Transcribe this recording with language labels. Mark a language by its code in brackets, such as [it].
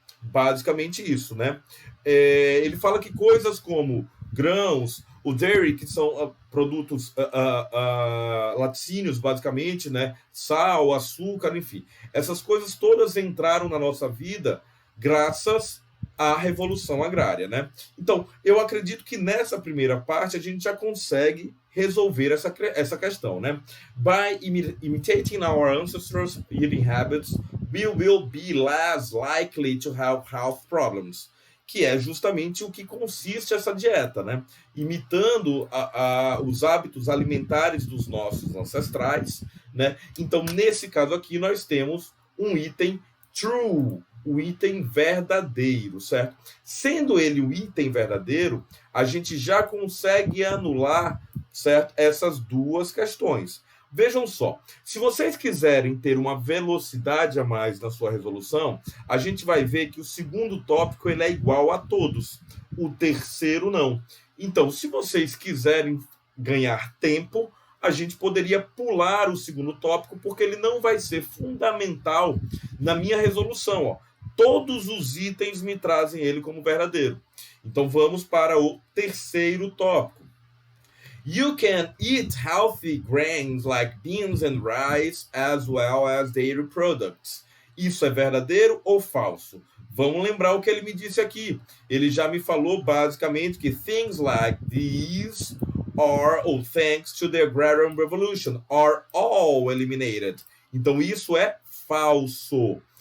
[pt] Basicamente isso, né? Ele fala que coisas como grãos, o dairy, que são produtos laticínios, basicamente, né? Sal, açúcar, enfim. Essas coisas todas entraram na nossa vida graças à Revolução Agrária, né? Então, eu acredito que nessa primeira parte a gente já consegue resolver essa questão, né? [en] By imitating our ancestors' eating habits, we will be less likely to have health problems. [pt] Que é justamente o que consiste essa dieta, né? Imitando os hábitos alimentares dos nossos ancestrais, né? Então, nesse caso aqui, nós temos um item true, o item verdadeiro, certo? Sendo ele o item verdadeiro, a gente já consegue anular, certo, essas duas questões. Vejam só, se vocês quiserem ter uma velocidade a mais na sua resolução, a gente vai ver que o segundo tópico ele é igual a todos. o terceiro não. Então, se vocês quiserem ganhar tempo, a gente poderia pular o segundo tópico, porque ele não vai ser fundamental na minha resolução. Ó. Todos os itens me trazem ele como verdadeiro. Então, vamos para o terceiro tópico. [en] You can eat healthy grains like beans and rice, as well as dairy products. [pt] Isso é verdadeiro ou falso? Vamos lembrar o que ele me disse aqui. Ele já me falou basicamente que [en] things like these are, or thanks to the Agrarian Revolution, are all eliminated. [pt] Então isso é falso.